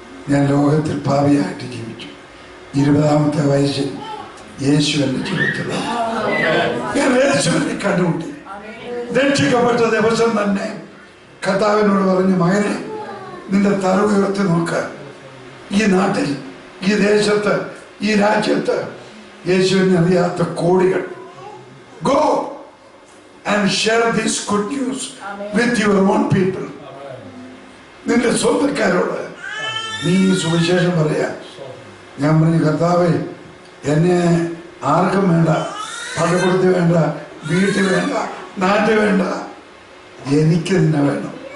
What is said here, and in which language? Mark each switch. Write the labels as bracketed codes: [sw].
[ml] ഞാൻ ലോകത്തിൽ ഭാവിയായിട്ട് ജീവിച്ചു. 20ാമത്തെ വയസ്സിൽ യേശു എന്റെ ജീവിതത്തിൽ ഞാൻ യേശുവിനെ കണ്ടുമുട്ടി. രക്ഷിക്കപ്പെട്ട ദിവസം തന്നെ കർത്താവിനോട് പറഞ്ഞു, മകനെ നിന്റെ തല ഉയർത്തി നോക്ക. ഈ നാട്ടിൽ, ഈ ദേശത്ത്, ഈ രാജ്യത്ത് യേശുവിനെ അറിയാത്ത കോടികൾ. [en] Go and share this good news with your own people. [ml] നിന്റെ സ്വന്തക്കാരോട് നീ സുവിശേഷം പറയാ. ഞാൻ പറഞ്ഞു, കർത്താവേ എന്നെ ആർക്കും വേണ്ട, പള്ളിക്കൂടത്തിൽ വേണ്ട, വീട്ടിൽ വേണ്ട, നാട്ടിൽ വേണ്ട, എനിക്ക് നിന്നെ വേണം.